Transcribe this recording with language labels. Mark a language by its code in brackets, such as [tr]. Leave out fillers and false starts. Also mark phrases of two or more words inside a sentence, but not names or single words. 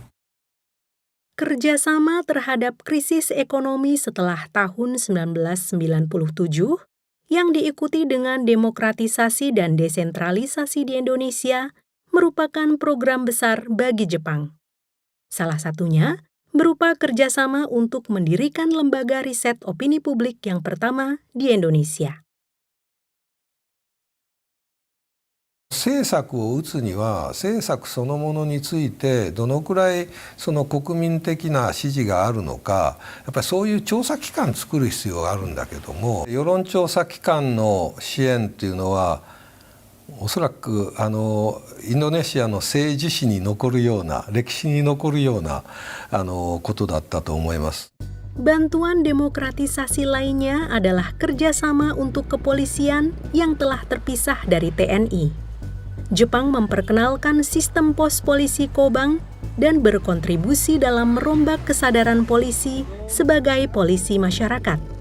[id] Kerjasama terhadap krisis ekonomi setelah tahun 1997 yang diikuti dengan demokratisasi dan desentralisasi di Indonesia merupakan program besar bagi Jepang. Salah satunya berupa kerjasama untuk mendirikan lembaga riset opini publik yang pertama di Indonesia. [ja] 政策を打つには政策そのものについてどのくらいその国民的な支持があるのか、やっぱりそういう調査機関作る必要があるんだけども、世論調査機関の支援っていうのはおそらくインドネシアの政治史に残るような、歴史に残るようなことだったと思います。 [id] Bantuan demokratisasi lainnya adalah kerjasama untuk kepolisian yang telah terpisah dari TNI. Jepang memperkenalkan sistem pos polisi Kobang dan berkontribusi dalam merombak kesadaran polisi sebagai polisi masyarakat.